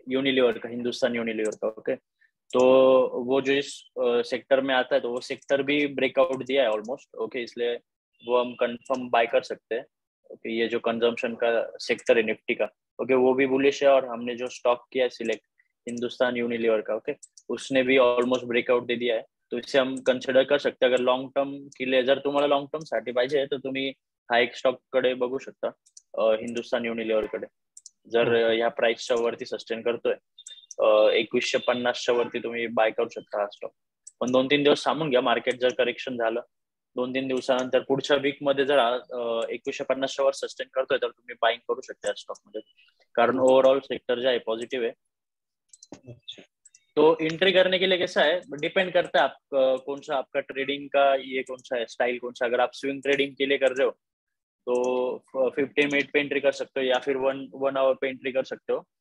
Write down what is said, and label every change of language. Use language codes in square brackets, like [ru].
[hi] Unilever का, Hindustan Unilever का। Okay, तो वो जो इस सेक्टर में आता है, तो वो सेक्टर भी ब्रेकआउट दिया है ऑलमोस्ट। ओके, इसलिए वो हम कंफर्म बाय कर सकते हैं। ओके, ये जो कंजम्पशन का सेक्टर है निफ्टी का, ओके, वो भी बुलिश है। और हमने जो स्टॉक किया है सिलेक्ट हिंदुस्तान यूनिलीवर का, ओके, उसने भी ऑलमोस्ट ब्रेकआउट दे दिया है। तो इसे हम कन्सिडर कर सकते हैं. [mr] अगर लॉंग टर्म केले, जर तुम्हाला लॉंग टर्म साठी पाहिजे तर तुम्ही हा एक स्टॉक कडे बघू शकता, हिंदुस्तान युनिलिव्हर कडे. जर हो. ह्या प्राइसच्या वरती सस्टेन करतोय, 2150च्या वरती तुम्ही बाय करू शकता हा स्टॉक. पण 2-3 दिवस थांबून घ्या. मार्केट जर करेक्शन झालं 2-3 दिवसानंतर, पुढच्या वीक मध्ये जर 2150च्या वर सस्टेन करतोय, तर तुम्ही बाईंग करू शकता या स्टॉक मध्ये. [hi] कारण ओव्हरऑल सेक्टर जो है पॉजिटिव है. तो एंट्री करने के लिए कैसा है, डिपेंड करता है आप कौन सा आपका ट्रेडिंग का ये कौन सा है स्टाइल, कौन सा. अगर आप स्विंग ट्रेडिंग के लिए कर रहे हो तो 15 मिनट पे एंट्री कर सकते हो, या फिर वन आवर पे एंट्री कर सकते हो.